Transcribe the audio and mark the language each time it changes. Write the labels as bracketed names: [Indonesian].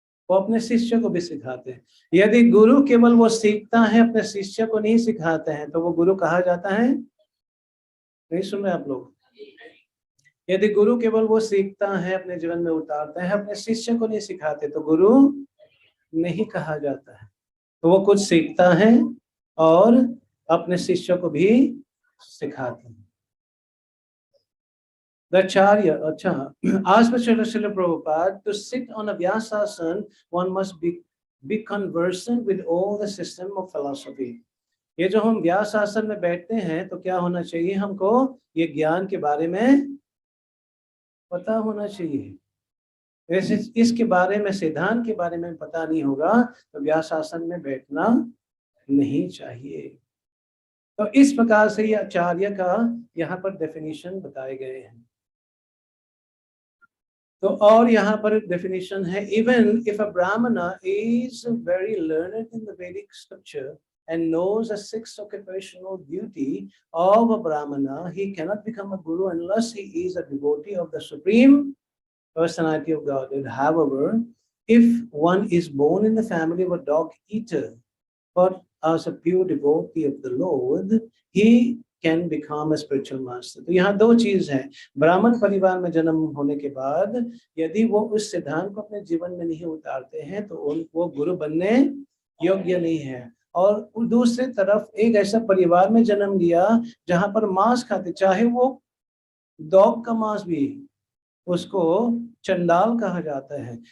[Hindi] वो अपने शिष्य को भी सिखाते हैं। यदि गुरु केवल वो सीखता है, अपने शिष्य को नहीं सिखाते हैं, तो वो गुरु कहा जाता है? नहीं सुन रहे आप लोग? यदि गुरु केवल वो सीखता है, अपने जीवन में उतारता है, अपने शिष्य को नहीं सिखाते, तो गुरु नहीं कहा जाता है। तो वो कुछ सीखता है और अपने शिष्यों को भी सिखाते हैं। [English] Acharya, अच्छा, as per Srila Prabhupada, to sit on a Vyasasana, one must be conversant with all the system of philosophy. [Hindi] ये जो हम व्यास आसन में बैठते हैं, तो क्या होना चाहिए? हमको ये ज्ञान के बारे में पता होना चाहिए। वैसे इसके बारे में, सिद्धांत के बारे में पता नहीं होगा, तो व्यास आसन में बैठना नहीं चाहिए। तो इस प्रकार से ये आचार्य का यहाँ पर डेफिनेशन बताए गए हैं। तो और यहाँ पर डेफिनेशन है, [English] Even if a brahmana is very learned in the Vedic scripture and knows a sixth occupational duty of a brahmana, he cannot become a guru unless he is a devotee of the supreme personality of Godhead. However, if one is born in the family of a dog eater, but as a pure devotee of the Lord, he can become a spiritual master. [Hindi] तो यहाँ दो चीज है। ब्राह्मण परिवार में जन्म होने के बाद यदि वो उस सिद्धांत को अपने जीवन में नहीं उतारते हैं, तो वो गुरु बनने योग्य नहीं है। और दूसरी तरफ एक ऐसा परिवार में जन्म लिया जहां पर मांस खाते, चाहे वो डॉग का मांस भी, उसको चंडाल कहा जाता है।